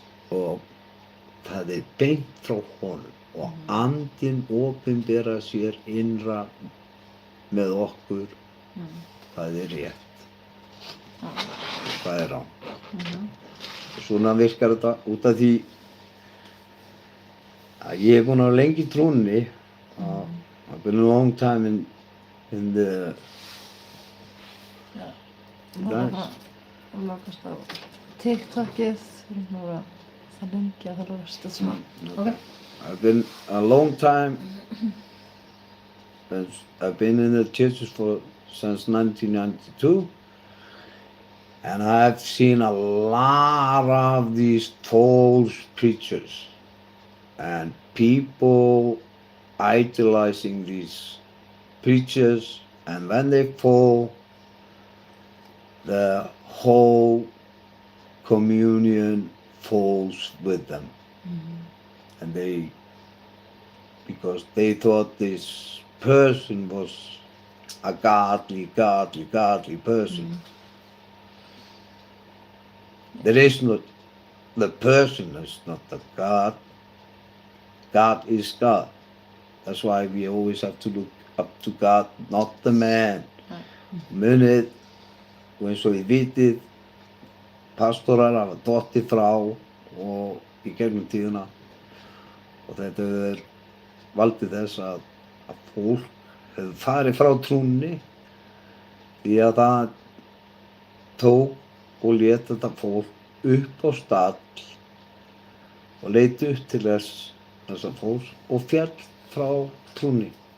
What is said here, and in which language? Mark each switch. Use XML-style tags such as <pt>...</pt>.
<is>Og það er beint frá honum og andinn opinbera sér innra með okkur hvað er rétt og hvað er rangt. Og svona virkar þetta út af því að ég er búinn að vera lengi í trúnni.</is> <en>I've been a long time in the</en> <is>Og lokast á TikTokið, við erum nú það lengi að það lóðast þetta smá.</is> <en>Ok. I've been a long time. I've been in the churches since 1992, and I've seen a lot of these false preachers and people idolizing these preachers, and when they fall, the whole communion falls with them. And because they thought this person was a godly person. There is not, the person is not the God. God is God. That's why we always have to look up to God, not the man.</en> <is>Munið, og eins og þið vitið, pastorar hafa dottið frá og í gegnum tíðina og þetta hefur valdið þess að fólk hefur farið frá trúnni því að það tók og lét þetta fólk upp á stall og leit upp til þessa fólks og féll frá trúnni.</is>